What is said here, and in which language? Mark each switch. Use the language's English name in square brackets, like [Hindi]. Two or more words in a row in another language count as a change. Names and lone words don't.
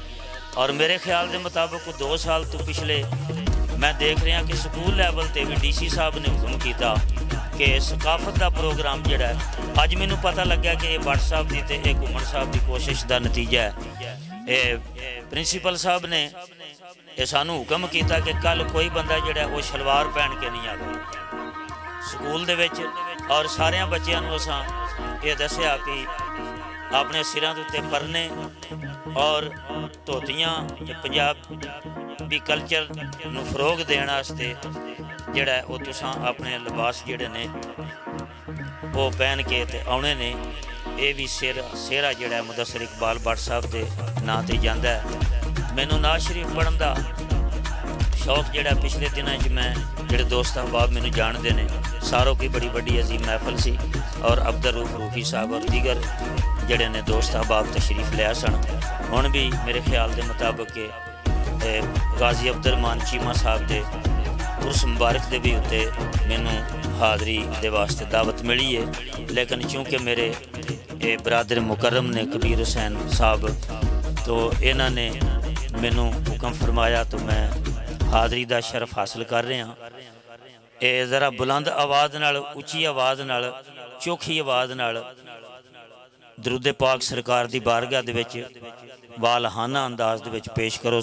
[Punjabi] اور میرے خیال دے مطابق 2 سال تو پچھلے میں دیکھ رہا کہ سکول لیول تے بھی ڈی سی صاحب نے حکم کیتا کہ ثقافت دا پروگرام جڑا ہے، اج مینوں پتہ لگا کہ یہ بٹ صاحب دی تے یہ کمن صاحب دی کوشش دا نتیجہ ہے۔ اے پرنسپل صاحب نے یہ سانو حکم کیتا کہ کل کوئی بندہ جڑا ہے وہ شلوار پہن کے نہیں آوے سکول دے وچ، اور سارے بچیاں نو اساں یہ دسیا کہ اپنے سراں دے تے پرنے اور دھوتیاں پنجابی کلچر نو فروغ دین واسطے جڑا ہے وہ تساں اپنے لباس جڑے نے وہ پہن کے تے آنے نے۔ یہ بھی سیرا جڑا ہے مدثر اقبال بٹ صاحب دے ناں تے جاندا ہے۔ مینوں نعت شریف پڑھن دا شوق جڑا پچھلے دنوں میں جڑے دوست احباب مینوں جاندے نے، ساروں کی بڑی بڑی عظیم محفل سی، اور عبدالروف روفی صاحب اور دیگر جڑے نے دوست احباب تشریف لیا سن، ہن بھی میرے خیال دے مطابق کہ غازی عبدالرحمان چیمہ صاحب دے عرس مبارک دے بھی اتنے مینوں حاضری دے واسطے دعوت ملی ہے، لیکن چونکہ میرے برادر مکرم نے کبیر حسین صاحب تو انہوں نے مینوں حکم فرمایا تو میں حاضری دا شرف حاصل کر رہا ہاں۔ ذرا بلند آواز نال، اچھی آواز نال، چوکھی آواز نال درود پاک سرکار دی بارگاہ دے وچ والہانہ انداز دے وچ پیش کرو۔